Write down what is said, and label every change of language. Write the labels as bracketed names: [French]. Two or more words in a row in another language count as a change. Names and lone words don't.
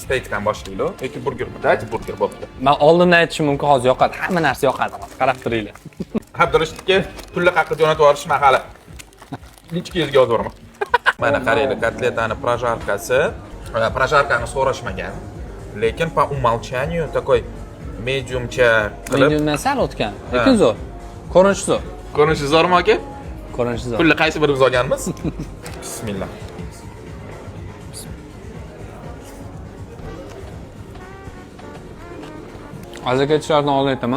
[Uzbek] Steakdan boshlaylik. Yoki burgermi? Daychi burger bo'pti. Men oldindan aytishim mumkin, hozir yoqadi. Hamma narsa yoqadi. Qarab turinglar. Abdurashidga pulni qaqib jo'natib yuborishma hali. Linchkangizga yozib yuboraman. Mana qaranglar, kotletani projarkasi. Projarkani so'rashmagan. Lekin [Russian] по умолчанию такой [Uzbek] mediumcha qilib. Mediumdan sal o'tgan. Lekin zo'r. Ko'rinishi zo'r. Ko'rinishi zo'rmi aka? Ko'rinishi zo'r. Pulni qaysi birimiz olganmiz? Bismillah. Azakachilardan oldin aytaman.